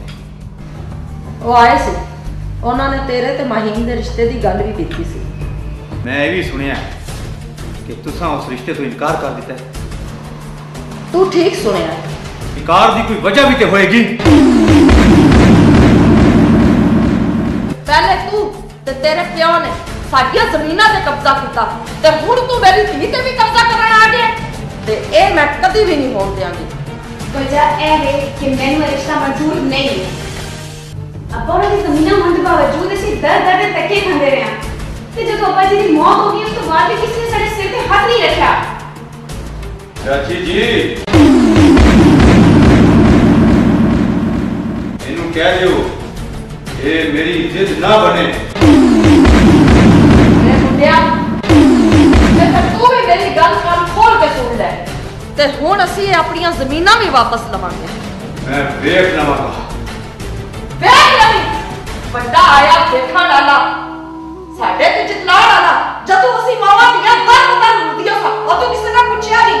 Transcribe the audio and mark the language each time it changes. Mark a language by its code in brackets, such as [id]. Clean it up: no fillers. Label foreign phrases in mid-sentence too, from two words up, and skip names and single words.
[pa] ਉਹ ਆਏ ਸੀ, ਉਹਨਾਂ ਨੇ ਤੇਰੇ ਤੇ ਮਾਹੀਨ ਦੇ ਰਿਸ਼ਤੇ ਦੀ ਗੱਲ ਵੀ ਕੀਤੀ ਸੀ। ਮੈਂ ਯੇ ਭੀ ਸੁਣਿਆ ਕਿ ਤੁਸਾਂ ਉਸ ਰਿਸ਼ਤੇ ਤੋਂ ਇਨਕਾਰ ਕਰ ਦਿੱਤਾ ਹੈ। ਤੂੰ ਠੀਕ ਸੁਣਿਆ। ਇਨਕਾਰ ਕੀ ਕੋਈ ਵਜ੍ਹਾ ਭੀ ਤੋ ਹੋਏਗੀ। ਪਹਿਲੇ ਤੂੰ ਤੇ ਤੇਰੇ ਪਿਓ ਨੇ ਸਾਡੀਆਂ ਜ਼ਮੀਨਾਂ ਤੇ ਕਬਜ਼ਾ ਕੀਤਾ ਤੇ ਹੁਣ ਤੂੰ ਮੇਰੀ ਧੀ ਤੇ ਵੀ ਕਬਜ਼ਾ ਕਰਨ ਆ ਗਿਆ ਤੇ ਇਹ ਮੈਂ ਕਦੀ ਵੀ ਨਹੀਂ ਹੋਣ ਦਿਆਂਗੀ। ਵਜ੍ਹਾ ਯਹ ਹੈ ਕਿ ਮੈਨੂੰ ਯਹ ਰਿਸ਼ਤਾ ਮੰਜ਼ੂਰ ਨਹੀਂ ਹੈ। ਅੱਬਾ ਔਰ ਦੀ ਜ਼ਮੀਨਾਂ ਹੋਨੇ ਕੇ ਬਾਵਜੂਦ ਅਸੀਂ ਦਰ ਦਰ ਦੇ ਧੱਕੇ ਖਾਂਦੇ ਰਹੇ ਹਾਂ ਤੇ ਜਦੋਂ ਅੱਬਾ ਜੀ ਦੀ ਮੌਤ ਹੋ ਗਈ ਉਸ ਤੋਂ ਬਾਅਦ ਭੀ ਕਿਸੀ ਨੇ ਸਾਡੇ ਸਿਰ ਤੇ ਹੱਥ ਨਹੀਂ ਰੱਖਾ। ਚਾਚੀ ਜੀ ਇਨ੍ਹੂੰ ਕਹਿ ਦਿਓ ਯੇ ਮੇਰੀ ਜ਼ਿਦ ਨਾ ਬਣੇ। ਮੈਂ ਮੁੰਡਿਆ ਤੇ ਫਿਰ ਤੂੰ ਵੀ ਮੇਰੀ ਗੱਲ ਕੰਨ ਖੋਲ ਕੇ ਸੁਣ ਲੈ ਤੇ ਹੁਣ ਅਸੀਂ ਆਪਣੀਆਂ ਜ਼ਮੀਨਾਂ ਵੀ ਵਾਪਸ ਲਵਾਂਗੇ। ਮੈਂ ਵੇਖ ਲਵਾਂਗਾ। ਵੇਖ ਲਵੀਂ ਵੱਡਾ ਆਇਆ ਦੇਖਣ ਵਾਲਾ ਸਾਡੇ ਤੇ ਜਿਤਲਾਣ ਵਾਲਾ। ਜਦੋਂ ਅਸੀਂ ਮਾਵਾਂ ਦੀਆਂ ਦਰ ਹੁੰਦੀਆਂ ਸਾਂ ਉਦੋਂ ਕਿਸੇ ਨੇ ਪੁੱਛਿਆ ਨਹੀਂ।